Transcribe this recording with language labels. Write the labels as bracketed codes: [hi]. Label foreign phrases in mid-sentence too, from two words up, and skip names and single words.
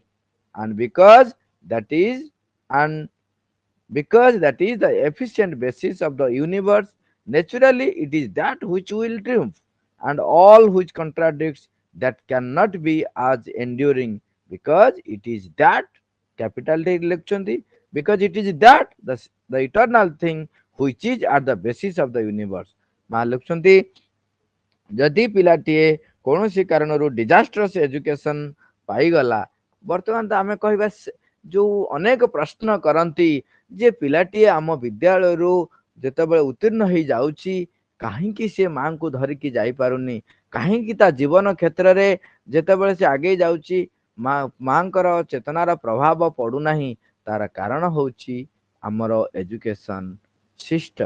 [en] And that is and because that is the efficient basis of the universe, naturally it is that which will triumph, and all which contradicts that cannot be as enduring, because it is that capital T ଲେଖୁଛନ୍ତି because it is that the eternal thing which is at the basis of the universe। [or] ମା ଲେଖୁଛନ୍ତି ଯଦି ପିଲାଟିଏ କୌଣସି କାରଣରୁ [en] disastrous education [or] ପାଇଗଲା, ବର୍ତ୍ତମାନ ତ ଆମେ କହିବା ଯୋଉ ଅନେକ ପ୍ରଶ୍ନ କରନ୍ତି ଯେ ପିଲାଟିଏ ଆମ ବିଦ୍ୟାଳୟରୁ ଯେତେବେଳେ ଉତ୍ତୀର୍ଣ୍ଣ ହେଇଯାଉଛି କାହିଁକି ସେ ମାଙ୍କୁ ଧରିକି ଯାଇପାରୁନି, କାହିଁକି ତା ଜୀବନ କ୍ଷେତ୍ରରେ ଯେତେବେଳେ ସେ ଆଗେଇ ଯାଉଛି ମାଙ୍କର ଚେତନାର ପ୍ରଭାବ ପଡୁନାହିଁ, ତାର କାରଣ ହଉଛି ଆମର [en] education system.